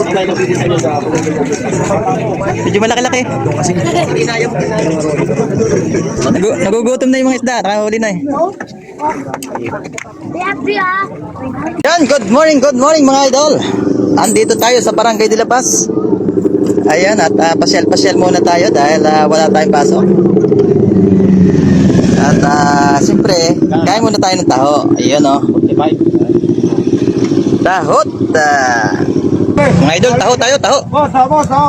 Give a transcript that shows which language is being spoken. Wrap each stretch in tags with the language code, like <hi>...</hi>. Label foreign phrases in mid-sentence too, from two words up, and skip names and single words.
<tl>Medyo malaki-laki. Nagugutom na yung mga isda, nakahuli na eh. Yan,</tl> <en>good morning</en> <tl>mga idol. Andito tayo sa Barangay de la Paz. Ayan, at pasyal-pasyal muna tayo dahil wala tayong pasok. At siyempre, kain muna tayo ng taho. Ayun oh. Tahot. Mga idol, taho tayo, taho. Boss,</tl>